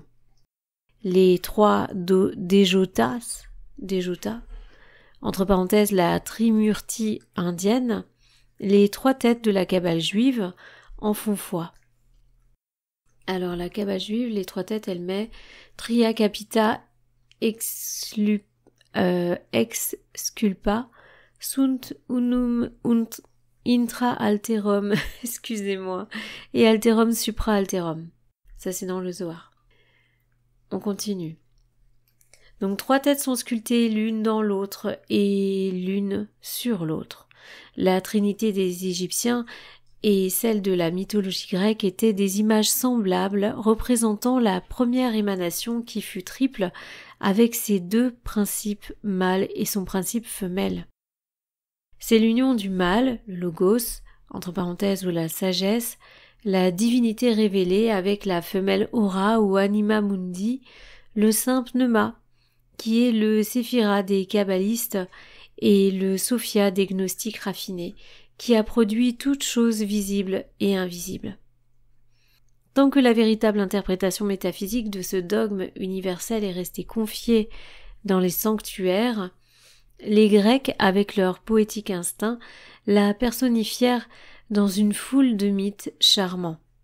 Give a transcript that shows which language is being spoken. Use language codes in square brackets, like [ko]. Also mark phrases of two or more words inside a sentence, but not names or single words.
[fr] Les trois Dejota, entre parenthèses la Trimurti indienne, les trois têtes de la Kabbale juive, en font foi. Alors la Kabbale juive, les trois têtes, elle met [la] Tria Capita exculpa sunt unum intra alterum, [fr] excusez-moi, [la] et alterum supra alterum. [fr] Ça c'est dans le Zohar. On continue. Donc trois têtes sont sculptées l'une dans l'autre et l'une sur l'autre. La trinité des Égyptiens et celle de la mythologie grecque étaient des images semblables représentant la première émanation qui fut triple avec ses deux principes mâles et son principe femelle. C'est l'union du mâle, le logos, entre parenthèses ou la sagesse, la divinité révélée avec la femelle aura ou [la] anima mundi, [fr] le saint pneuma, qui est le séphira des kabbalistes et le sophia des gnostiques raffinés, qui a produit toutes choses visibles et invisibles. Tant que la véritable interprétation métaphysique de ce dogme universel est restée confiée dans les sanctuaires, les Grecs, avec leur poétique instinct, la personnifièrent dans une foule de mythes charmants.